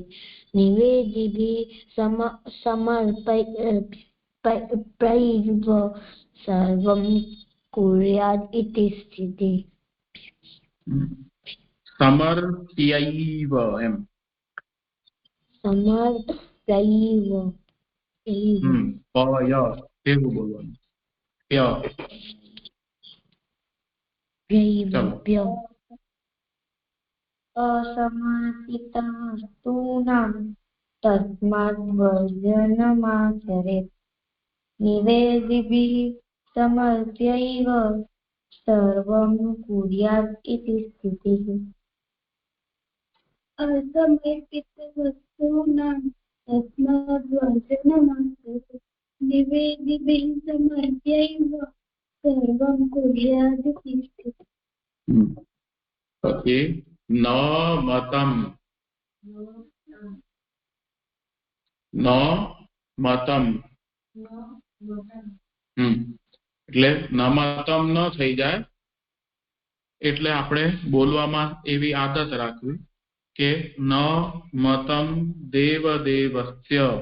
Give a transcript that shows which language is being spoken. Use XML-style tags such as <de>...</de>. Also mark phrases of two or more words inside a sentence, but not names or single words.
<sa>निवेदिभिः समर्प्यैव सर्वं कुर्याद् इति स्थितिः.</sa> <gu>સમર્પ્યૈવ એમ.</gu> <sa>સમર્પ્યૈવ</sa> <gu>પય એવું બોલવાનું.</gu> <sa>असमर्पित वस्तूनां तस्माद् वर्जनमाचरेत्. निवेदिभिः समर्प्यैव सर्वं कुर्यात् इति स्थितिः. असमर्पितवस्तूनां तस्माद्वर्जनमास्तु निवेदिभिः समर्प्यैव सर्वं कुर्यादिति स्थितिः।</sa> <gu>પછી</gu> <sa>न मतम् न मतम्</sa> <gu>એટલે</gu> <sa>न मतम्</sa> <gu>ન થઈ જાય એટલે આપણે બોલવામાં એવી આદત રાખવી કે</gu> <sa>न मतम् देव देवस्य</sa>